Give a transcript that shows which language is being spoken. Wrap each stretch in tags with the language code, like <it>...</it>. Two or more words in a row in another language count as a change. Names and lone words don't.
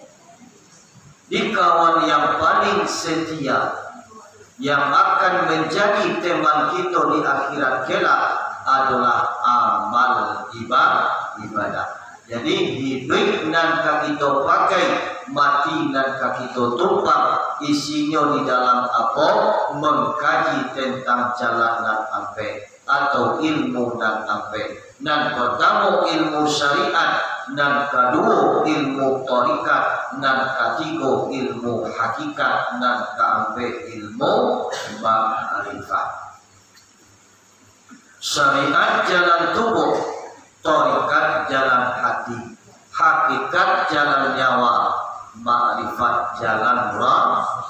<id>Di Jadi kawan yang paling setia yang akan menjadi teman kita di akhirat kelak adalah amal ibadah. Jadi hidup nan kita pakai, mati nan kita tumpang, isinya di dalam apa? Mengkaji tentang jalan nan ampe atau ilmu nan ampe. Nan pertama ilmu syariat, nan kedua ilmu tarikat, nan ketiga ilmu hakikat, nan keempat ilmu ma'rifat. Syariat jalan tubuh, tarikat jalan hati, hakikat jalan nyawa, ma'rifat jalan roh.</id>